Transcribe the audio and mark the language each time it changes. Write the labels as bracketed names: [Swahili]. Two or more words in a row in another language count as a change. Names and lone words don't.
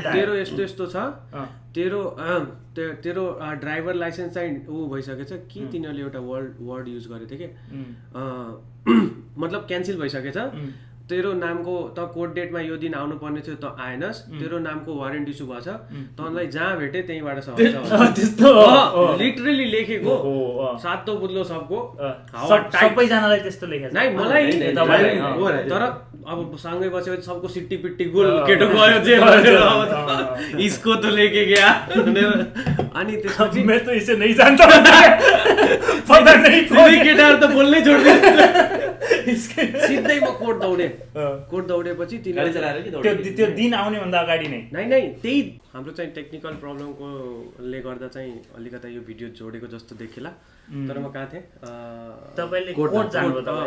[Nepali] तेरो यस्तो छ तेरो [English] driver license [Nepali] चाहिँ ऊ भइसकेछ कि तिनीहरूले एउटा वर्ड युज गरेको थियो कि मतलब क्यान्सल भइसकेछ तेरो नामको त कोर्ट डेटमा यो दिन आउनु पर्ने थियो त आएनस् तेरो नामको [English] warrant issue [Nepali] भएछ तँलाई जहाँ भेटे त्यहीँबाट त्यस्तो लिटरली लेखेको सातो बुझ्लो सबको सबैजनालाई त्यस्तो लेखेको नै मलाई तर अब सँगै बसेपछि सबको सिट्टी पिट्टी गोल केटो गयो जे भनेर इसको त [Hindi] लेके गया [Nepali] अनि त्यसपछि [Hindi] मैं तो इसे नहीं जानता पता नहीं [Nepali] कोही केटाहरु त बोल्नै छोड्दियो सिधै म कोर्ट दौडेपछि गाडी चलाएर कि त्यो दिन आउने भन्दा अगाडि नै त्यही हाम्रो चाहिँ टेक्निकल प्रब्लमकोले गर्दा चाहिँ अलिकता यो भिडियो जोडेको जस्तो देखिला तर म कहाँ थिएँ तपाईले कोर्ट जानुभयो तपाईँ